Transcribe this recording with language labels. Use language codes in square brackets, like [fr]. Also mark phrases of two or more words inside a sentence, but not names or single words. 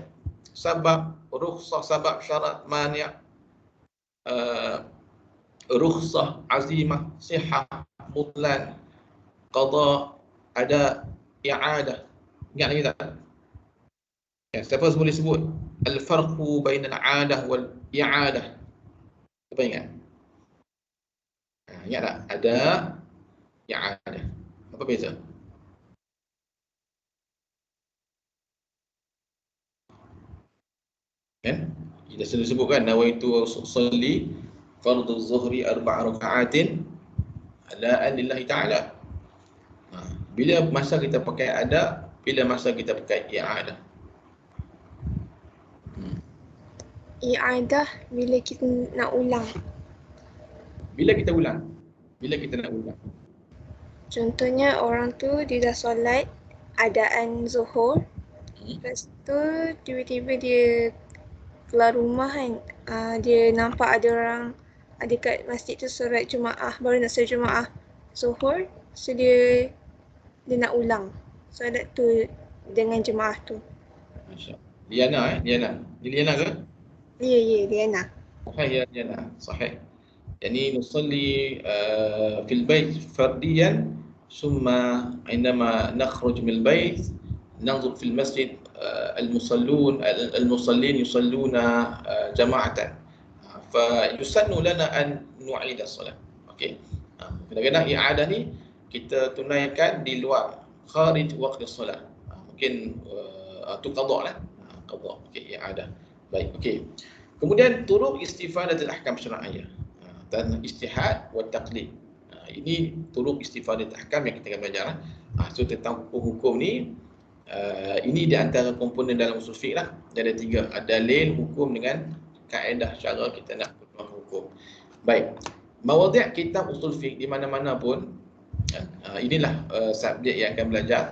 [ms] Sebab, rukhsah, sebab, syarat, mani', rukhsah, azimah, sihah, mutlan, qada, ada, i'adah. Ingat lagi tak? Ya, siapa boleh sebut [ar] الفرق بين الأداء والإعادة? [ms] Siapa ingat? Ingat tak? Ada, i'adah. Apa beza? Kan? Kita sudah sebutkan [ar] نويت أصلي فرض الظهر 4 ركعات أداء لله تعالى. [ms] Bila masa kita pakai ada, bila masa kita pakai i'adah? I'adah bila kita nak ulang. Bila kita ulang? Bila kita nak ulang? Contohnya orang tu dia dah solat adaan zuhur. Lepas tu tiba-tiba dia keluar rumah kan. Dia nampak ada orang dekat masjid tu solat Jumaat, baru nak solat Jumaat zuhur. So dia nak ulang solat tu dengan jemaah tu. Masya-Allah. Liana Liana. Dia Liana ke? Ya, Liana. [ar] صحيح يا جنى صحيح. يعني نصلي في البيت فرديا ثم عندما نخرج من البيت ننظر في المسجد المصلين يصلون جماعة فيسن لنا أن نعيد الصلاة. [ms] Okey. Kadang-kadang i'adah ni kita tunaikan di luar [ar] خارج وقت [ms] solat. Mungkin tu qada lah. Qada. Okey, i'adah. Baik, okey. Kemudian [ar] طرق استفادة الأحكام الشرعية [ms] dan [ar] اجتهاد وتقليد. [ms] Ini [ar] طرق استفادة الأحكام [ms] yang kita akan belajar. So tentang hukum-hukum ni, ini di antara komponen dalam usul fiqh lah. Ada 3, ada dalil, hukum dengan kaedah cara kita nak berfaham hukum. Baik. Mawadhi' kitab usul fiqh di mana-mana pun inilah subjek yang akan belajar.